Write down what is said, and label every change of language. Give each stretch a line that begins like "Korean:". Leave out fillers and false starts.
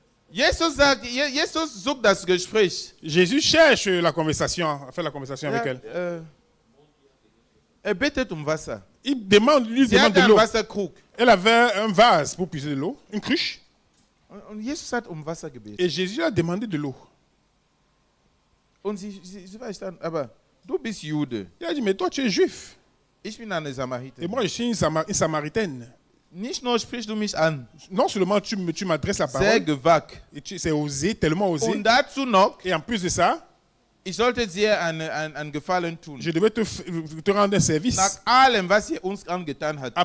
German: Jesus sucht das Gespräch.
French: Jésus cherche la conversation, à faire la conversation avec elle.
German: Bittet Wasser.
French: Il demande, lui
German: Sie
French: demande
German: hatte
French: de
German: einen
French: l'eau.
German: Wasserkrug.
French: Elle avait un vase pour puiser de l'eau, une cruche.
German: Und Jesus hat Wasser gebeten.
French: Et Jésus a demandé de l'eau.
German: Und sie war dann, aber du bist Jude.
French: Il a dit, mais toi tu es juif.
German: Ich bin eine
French: Et
German: Samariterin.
French: moi je suis une Samaritaine.
German: Nicht nur sprichst du mich an,
French: Non seulement tu m'adresses la
German: sehr
French: parole,
German: gewagt.
French: et c'est osé, tellement osé.
German: Und dazu noch,
French: Et en plus de ça,
German: ich sollte dir einen Gefallen tun.
French: je devais te rendre un service.
German: Nach allem, was ihr uns angetan habt.